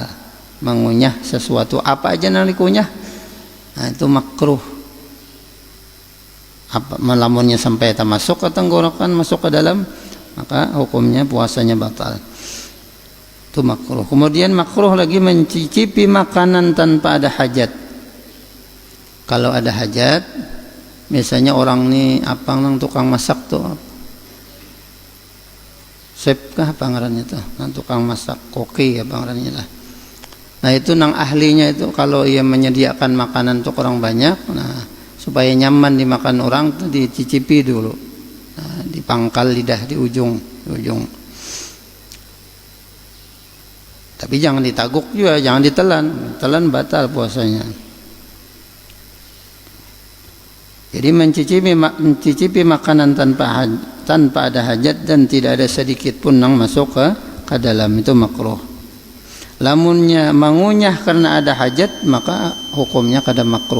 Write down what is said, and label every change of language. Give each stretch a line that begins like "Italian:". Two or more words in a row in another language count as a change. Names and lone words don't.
Indonesian: Mengunyah sesuatu apa aja yang dikunyah, nah, itu makruh. Apa melamunnya sampai masuk ke tenggorokan, masuk ke dalam, maka hukumnya puasanya batal. Itu makruh. Kemudian makruh lagi mencicipi makanan tanpa ada hajat. Kalau ada hajat, biasanya orang nih nang tukang masak tuh, chef kah apa ngarannya tuh, nang tukang masak, koki apa ngarannya lah. Nah itu nang ahlinya itu, kalau ia menyediakan makanan untuk orang banyak, nah supaya nyaman dimakan orang tuh dicicipi dulu, nah, dipangkal lidah di ujung. Tapi jangan ditaguk juga, jangan ditelan. Telan batal puasanya. Jadi mencicipi makanan tanpa ada hajat dan tidak ada sedikit pun yang masuk ke dalam, itu makruh. Lamunnya mengunyah karena ada hajat, maka hukumnya kada makruh.